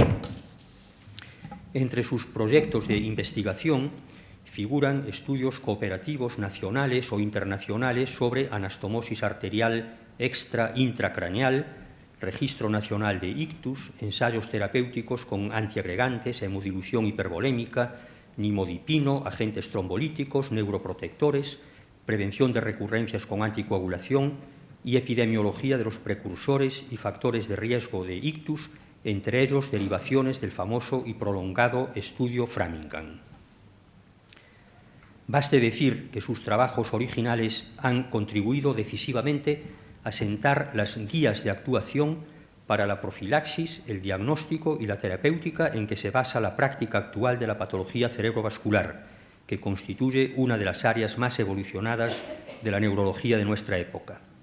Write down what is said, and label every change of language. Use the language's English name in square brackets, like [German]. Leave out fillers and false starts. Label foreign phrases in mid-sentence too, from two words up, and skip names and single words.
[Spanish] Entre sus proyectos de investigación figuran estudios cooperativos nacionales o internacionales sobre anastomosis arterial extra-intracraneal, registro nacional de ictus, ensayos terapéuticos con antiagregantes, hemodilución hipervolémica, nimodipino, agentes trombolíticos, neuroprotectores, prevención de recurrencias con anticoagulación y epidemiología de los precursores y factores de riesgo de ictus, entre ellos derivaciones del famoso y prolongado estudio Framingham. Baste decir que sus trabajos originales han contribuido decisivamente a sentar las guías de actuación para la profilaxis, el diagnóstico y la terapéutica en que se basa la práctica actual de la patología cerebrovascular, que constituye una de las áreas más evolucionadas de la neurología de nuestra época.